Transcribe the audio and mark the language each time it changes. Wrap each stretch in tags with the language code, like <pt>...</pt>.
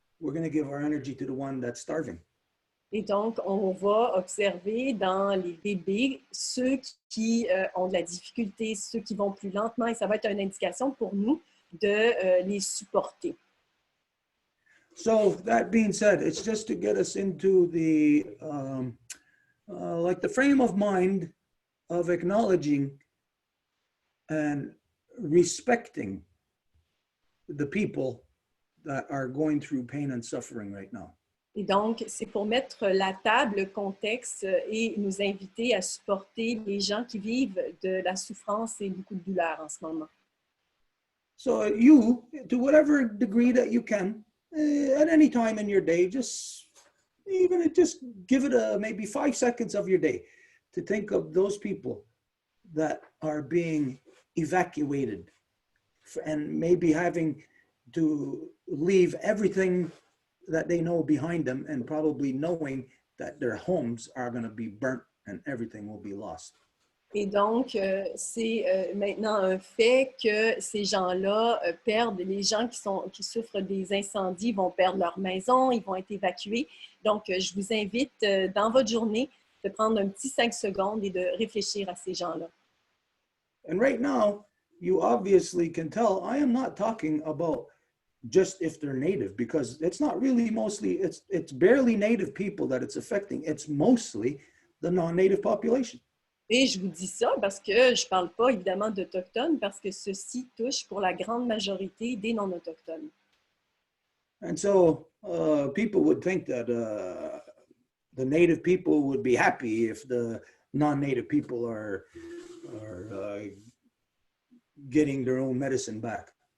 <en>We're going to give our energy to the one that's starving.</en> <fr>Et donc, on va observer dans les bébés ceux qui ont de la difficulté, ceux qui vont plus lentement, et ça va être une indication pour nous de les supporter.</fr> <en>So that being said, it's just to get us into the like the frame of mind of acknowledging and respecting the people that are going through pain and suffering right now.</en> <fr>Et donc, c'est pour mettre la table, le contexte et nous inviter à supporter les gens qui vivent de la souffrance et beaucoup de douleur en ce moment.</fr> <en>So you, to whatever degree that you can, at any time in your day, just give it maybe 5 seconds of your day to think of those people that are being evacuated and maybe having to leave everything that they know behind them and probably knowing that their homes are going to be burnt and everything will be lost.</en> <fr>Et donc, c'est maintenant un fait que ces gens-là perdent, les gens qui souffrent des incendies vont perdre leur maison, ils vont être évacués. Donc, je vous invite dans votre journée de prendre un petit 5 secondes et de réfléchir à ces gens-là.</fr> <en>And right now, you obviously can tell I am not talking about just if they're native, because it's not really mostly, it's barely native people that it's affecting. It's mostly the non-native population.</en> <fr>Et je vous dis ça parce que je ne parle pas évidemment d'Autochtones, parce que ceci touche pour la grande majorité des non-autochtones.</fr> <en>And so people would think that the native people would be happy if the non-native people are getting their own medicine back.</en>